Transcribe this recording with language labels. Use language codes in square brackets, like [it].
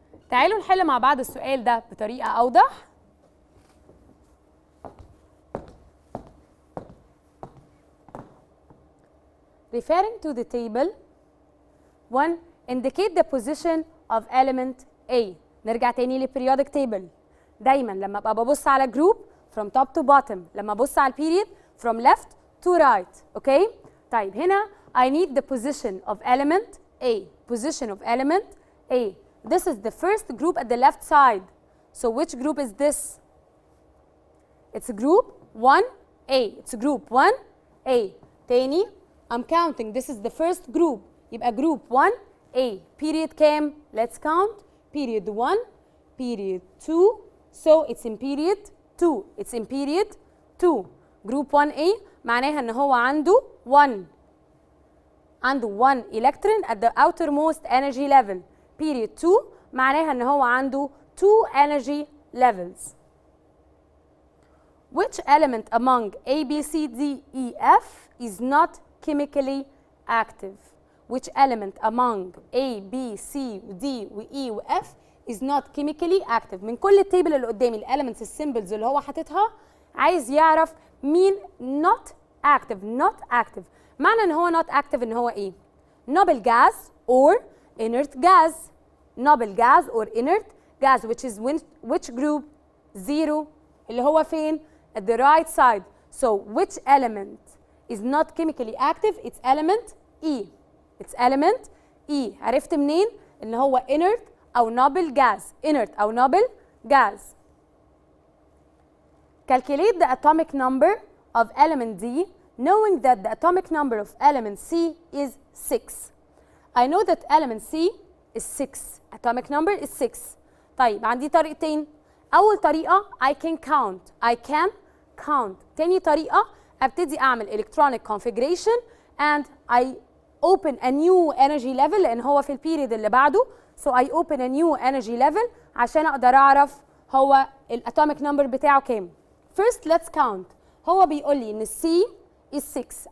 [ar] تعالوا نحل مع بعض السؤال ده بطريقة أوضح. [en] Referring to the table, 1. Indicate the position of element A. [ar] نرجع تاني للبريودك table. دايما لما ابقى ببص على [en] group from top to bottom، [ar] لما ابص على [en] period from left to right. Okay? [ar] طيب هنا [en] I need the position of element A. Position of element A. This is the first group at the left side. So which group is this? It's group 1A. It's group 1A. [ar] تاني [en] I'm counting. This is the first group. [ar] يبقى [en] group 1A. Period [ar] كام؟ [en] Let's count. Period 1, period 2. So it's in period 2. It's in period 2. Group 1A [ar] معناها ان هو عنده [en] 1 electron at the outermost energy level. Period 2 [ar] معناها ان هو عنده [en] 2 energy levels. Which element among A, B, C, D, E, F is not chemically active? Which element among A, B, C, D, E و F is not chemically active؟ [ar] من كل التيبل اللي قدامي الاليمنتس السيمبلز اللي هو حاططها عايز يعرف مين [en] not active. not active [ar] معنى ان هو [en] not active [ar] ان هو ايه؟ [en] noble gas or inert gas. noble gas or inert gas which is which group? 0 [ar] اللي هو فين؟ [en] at the right side. So which element is not chemically active? It's element E. It's element E. [ar] عرفت منين؟ إن هو inert أو noble gas. [en] inert أو noble gas. Calculate the atomic number of element D knowing that the atomic number of element C is 6. I know that element C is 6. Atomic number is 6. [ar] طيب عندي طريقتين. أول طريقة [en] I can count. I can count. [ar] تاني طريقة أبتدي أعمل [en] electronic configuration and I open a new energy level [ar] لأن هو في البيريد اللي بعده. [en] So I open a new energy level [ar] عشان أقدر أعرف هو الatomic number بتاعه كام. [en] First let's count. [ar] هو بيقول لي إن C is 6.